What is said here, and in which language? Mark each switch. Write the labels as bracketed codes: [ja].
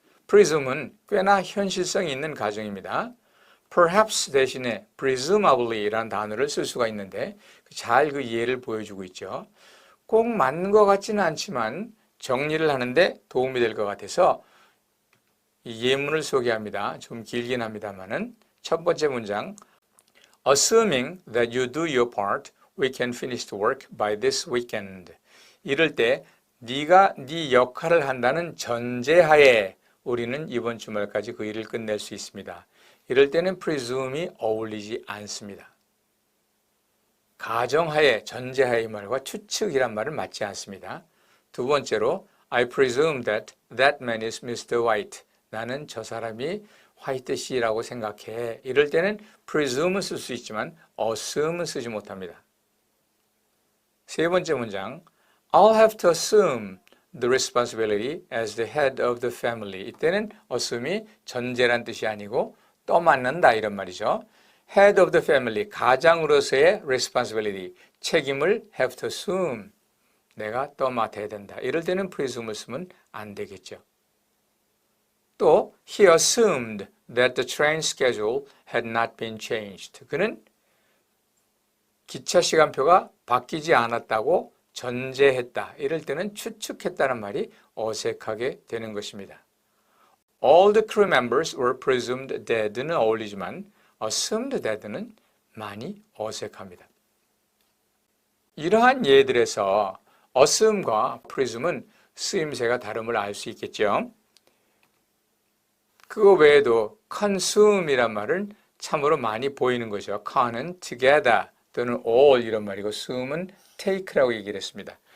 [ko] presume은 꽤나 현실성이 있는 가정입니다. perhaps 대신에 presumably라는 단어를 쓸 수가 있는데 잘 그 이해를 보여주고 있죠. 꼭 맞는 것 같지는 않지만 정리를 하는데 도움이 될 것 같아서 이 예문을 소개합니다. 좀 길긴 합니다만은 첫 번째 문장 [en] Assuming that you do your part, we can finish the work by this weekend. [ko] 이럴 때 네가 네 역할을 한다는 전제하에 우리는 이번 주말까지 그 일을 끝낼 수 있습니다. 이럴 때는 presume이 어울리지 않습니다. 가정하에, 전제하의 말과 추측이란 말은 맞지 않습니다. 두 번째로 [en] I presume that that man is Mr. White. [ko] 나는 저 사람이 화이트 씨라고 생각해. 이럴 때는 presume은 쓸 수 있지만 assume은 쓰지 못합니다. 세 번째 문장 [en] I'll have to assume the responsibility as the head of the family. [ko] 이때는 assume이 전제란 뜻이 아니고 떠맡는다 이런 말이죠. [en] head of the family, [ko] 가장으로서의 [en] responsibility, [ko] 책임을 [en] have to assume, [ko] 내가 떠맡아야 된다. 이럴 때는 presume을 쓰면 안 되겠죠. 또 [en] he assumed that the train schedule had not been changed. [ko] 그는 기차 시간표가 바뀌지 않았다고 전제했다. 이럴 때는 추측했다는 말이 어색하게 되는 것입니다. [en] All the crew members were presumed dead는 [ko] 어울리지만 [en] assumed dead는 [ko] 많이 어색합니다. 이러한 예들에서 assume과 presume은 쓰임새가 다름을 알 수 있겠죠. 그거 외에도 consume이란 말은 참으로 많이 보이는 거죠. con은 together 또는 all 이런 말이고 sume은 take라고 얘기를 했습니다.